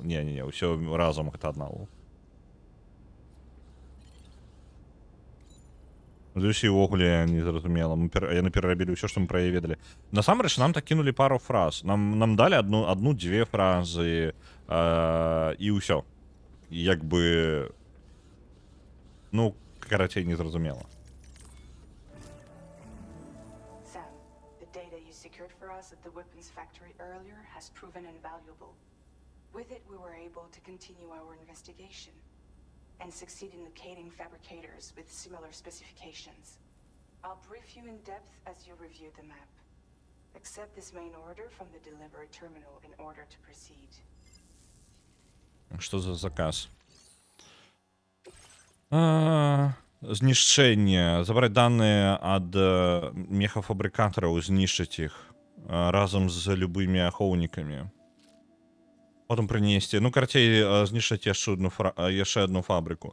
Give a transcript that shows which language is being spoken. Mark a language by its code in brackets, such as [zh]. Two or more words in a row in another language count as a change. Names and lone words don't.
[be] Не, ўсё разам гэта адна Лу. Зусім увогуле незразумела. Яны перарабілі ўсё, што мы пра яе ведалі. Насамрэч, нам так кінулі пару фраз. Нам далі адну-дзве фразы і ўсё. Як бы... Ну, карацей, незразумела. [en] Sam, the data you secured for us at the weapons factory earlier has proven invaluable. With it, we were able to continue our investigation and succeed in locating fabricators with similar specifications. I'll brief you in depth as you review the map. Accept this main order from the delivery terminal in order to proceed. [be] Што за заказ? Знішчэнне. Забраць даныя ад мехафабрыкатараў, знішчыць іх разам з любымі ахоўнікамі. Потым прынесці, ну, карцей, знішчыць яшчэ одну фабрыку.